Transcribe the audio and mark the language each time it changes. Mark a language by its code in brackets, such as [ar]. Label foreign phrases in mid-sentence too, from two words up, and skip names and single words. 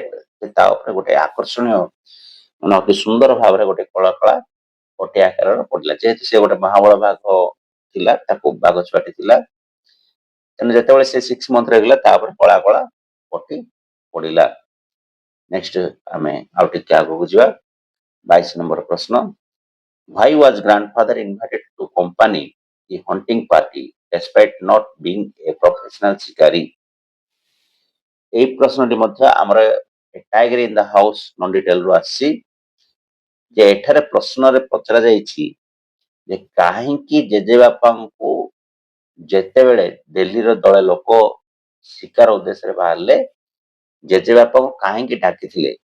[or] ତା ଉପରେ ଗୋଟେ ଆକର୍ଷଣୀୟ ମାନେ ଅତି ସୁନ୍ଦର ଭାବରେ ଗୋଟେ କଳା କଳା ପଟି ଆକାରର ପଡିଲା। ଯେହେତୁ ସେ ଗୋଟେ ମହାବଳ ବାଘ ଥିଲା, ତାକୁ ବାଘ ଛୁଆଟି ଥିଲା, ତେଣୁ ଯେତେବେଳେ ସେ 6 ମନ୍ଥର ହେଇଗଲା ତାପରେ କଳା କଳା ପଟି ପଡିଲା। ନେକ୍ସଟ ଆମେ ଆଉ ଟିକେ ଆଗକୁ ଯିବା। 22 ନମ୍ବର ପ୍ରଶ୍ନ। [en] Why was grandfather invited to accompany the hunting party despite not being a professional ଶିକାରୀ? [or] ଏଇ ପ୍ରଶ୍ନଟି ମଧ୍ୟ ଆମର ଟାଇଗର ଇନ୍ ଦ ହାଉସ ନନ୍ ଡିଟେଲରୁ ଆସିଛି। ଯେ ଏଠାରେ ପ୍ରଶ୍ନରେ ପଚରା ଯାଇଛି ଯେ କାହିଁକି ଜେଜେବାପାଙ୍କୁ ଯେତେବେଳେ ଦିଲ୍ଲୀର ଦଳେ ଲୋକ ଶିକାର ଉଦ୍ଦେଶ୍ୟରେ ବାହାରିଲେ ଜେଜେବାପାଙ୍କୁ କାହିଁକି ଡାକିଥିଲେ?